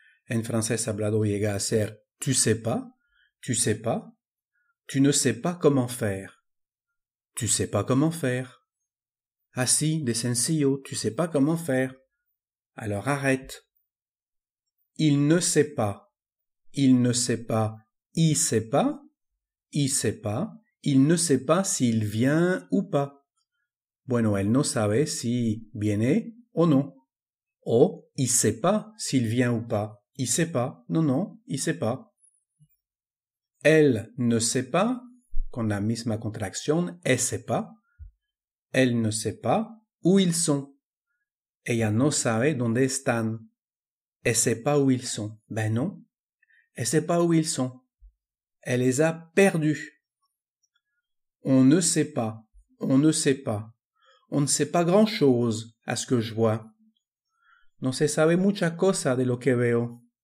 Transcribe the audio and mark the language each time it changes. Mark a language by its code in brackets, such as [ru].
[es] En francés hablado llega a ser [fr] tu sais pas. Tu sais pas. Tu ne sais pas comment faire. Tu sais pas comment faire. [es] Así de sencillo, [fr] tu sais pas comment faire. Alors arrête. Il ne sait pas. Il ne sait pas. Il sait pas. Il sait pas. Il ne sait pas s'il vient ou pas. [es] Bueno, él no sabe si viene o no. [fr] O il sait pas s'il vient ou pas. Il sait pas. Non, il sait pas. Elle ne sait pas, [es] con la misma contracción, [fr] elle sait pas. Elle ne sait pas où ils sont. [es] Ella no sabe dónde están. [fr] Elle sait pas où ils sont. Ben non. Elle sait pas où ils sont. Elle les a perdus. On ne sait pas. On ne sait pas. On ne sait pas grand-chose à ce que je vois. [es] No se sabe mucha cosa de lo que veo.